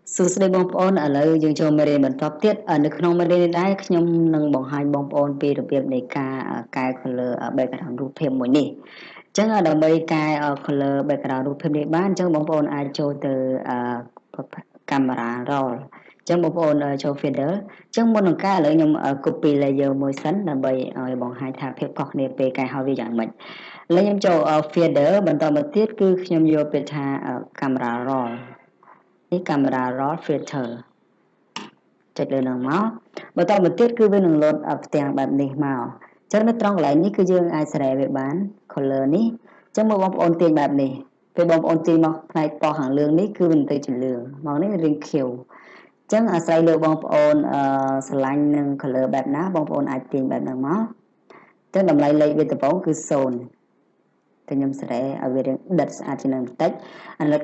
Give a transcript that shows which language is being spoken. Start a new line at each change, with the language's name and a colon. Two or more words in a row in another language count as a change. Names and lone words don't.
Khmer: សួស្តីបងប្អូនឥឡូវយើងចូលមេរៀនបន្តទៀតនៅក្នុងមេរៀននេះដែរខ្ញុំនឹងបង្ហាញបងប្អូនពីរបៀបនៃការកែ
English: color background
Khmer: រូបភាពមួយនេះអញ្ចឹងដើម្បីកែ
English: color background
Khmer: រូបភាពនេះបានអញ្ចឹងបងប្អូនអាចចូលទៅកាមេរ៉ា roll អញ្ចឹងបងប្អូនចូល feather អញ្ចឹងមុននឹងកែឥឡូវខ្ញុំ
English: copy layer
Khmer: មួយសិនដើម្បីឲ្យបង្ហាញថាភាពខុសគ្នាពេលកែហើយវាយ៉ាងម៉េចឥឡូវខ្ញុំចូល feather បន្តមក ទៀតគឺខ្ញុំយកពាក្យថា
English: camera roll
Khmer: នេះ
English: camera roll filter
Khmer: ចុចលើនឹងមកបន្តមកទៀតគឺវានឹងលោតផ្ទាំងបែបនេះមកអញ្ចឹងនៅត្រង់កន្លែងនេះគឺយើងអាចសេរីវាបាន color នេះអញ្ចឹងមកបងប្អូនទាញបែបនេះពេលបងប្អូនទាញមកផ្នែកពណ៌ខាងលើនេះគឺវាទៅជាលឿ ងមកនេះរាងខៀវអញ្ចឹងអាស្រ័យលើបងប្អូនស្រឡាញ់នឹង color បែបណាបងប្អូនអាចទាញបែបហ្នឹងមកអញ្ចឹងតម្លៃលេខវាដំបូងគឺ0តែខ្ញុំសេរីឲ្យវារៀងដិតស្អាតជាងនឹងបន្តិចអានេះ